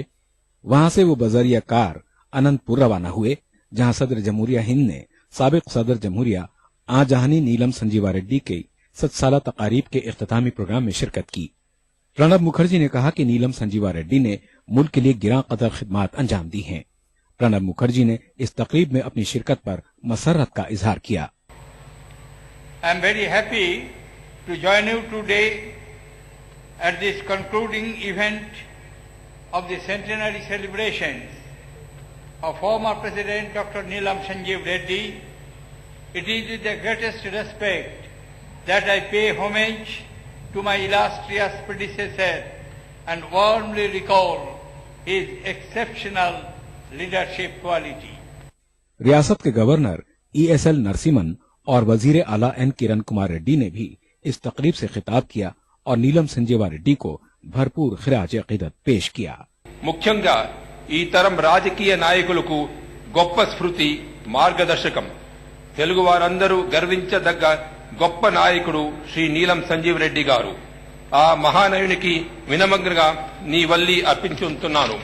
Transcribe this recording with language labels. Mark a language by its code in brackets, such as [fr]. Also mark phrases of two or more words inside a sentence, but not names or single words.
[ur] وہاں سے وہ بذریعہ کار اننت پور روانہ ہوئے، جہاں صدر جمہوریہ ہند نے سابق صدر جمہوریہ آن جہانی نیلم سنجیوا ریڈی کے 100 سالہ تقاریب کے اختتامی پروگرام میں شرکت کی۔ پرنب مکھرجی نے کہا کہ نیلم سنجیوا ریڈی نے ملک کے لیے گراں قدر خدمات انجام دی ہیں۔ پرنب مکھرجی نے اس تقریب میں اپنی شرکت پر مسرت کا اظہار کیا۔ [en] I am very happy to join you today at this concluding event of the centenary celebrations of former President Dr. Neelam Sanjeev Reddy. It is with the greatest respect that I pay homage to my illustrious predecessor and warmly recall his exceptional leadership quality. [ur] ریاست کے گورنر ای ایس ایل نرسمہن اور وزیر اعلیٰ این کرن کمار ریڈی نے بھی اس تقریب سے خطاب کیا اور نیلم سنجیوا ریڈی کو بھرپور خراج عقیدت پیش کیا۔ [te] ముఖ్యంగా ఈ తరం రాజకీయ నాయకులకు గొప్ప స్ఫూర్తి మార్గదర్శకం। తెలుగు వారందరూ గర్వించదగ్గ గొప్ప నాయకుడు శ్రీ నీలం సంజీవ్ రెడ్డి గారు। ఆ మహానయునికి వినమ్రంగా నీ వల్లి అర్పించుతున్నాను।